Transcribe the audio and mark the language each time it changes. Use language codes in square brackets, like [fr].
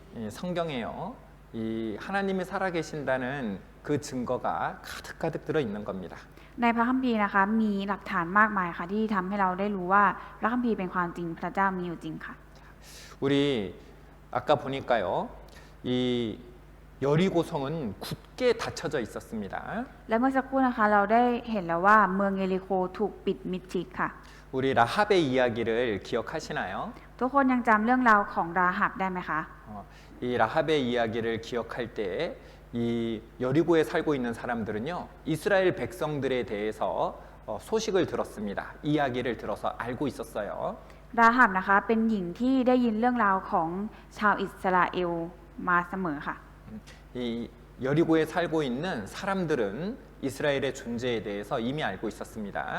[ko] 성경에요, 이 하나님이 살아계신다는 그 증거가 가득가득 들어 있는 겁니다. [th] ในพระคัมภีร์นะคะมีหลักฐานมากมายค่ะที่ทำให้เราได้รู้ว่าพระคัมภีร์เป็นความจริงพระเจ้ามีอยู่จริงค่ะ [ko] 우리 아까 보니까요, 이 여리고성은 굳게 닫혀져 있었습니다. [th] และเมื่อสักครู่นะคะเราได้เห็นแล้วว่าเมืองเยริโคถูกปิดมิดชิดค่ะ [ko] 우리 라합의 이야기를 기억하시나요? [th] ทุกคนยังจำเรื่องราวของราหับได้ไหมคะ [ko] 이 라합의 이야기를 기억할 때 이 여리고에 살고 있는 사람들은요, 이스라엘 백성들에 대해서 소식을 들었습니다. 이야기를 들어서 알고 있었어요. [th] ราหับนะคะเป็นหญิงที่ได้ยินเรื่องราวของชาวอิสราเอลมาเสมอค่ะ [ko] 이 여리고에 살고 있는 사람들은 이스라엘의 존재에 대해서 이미 알고 있었습니다.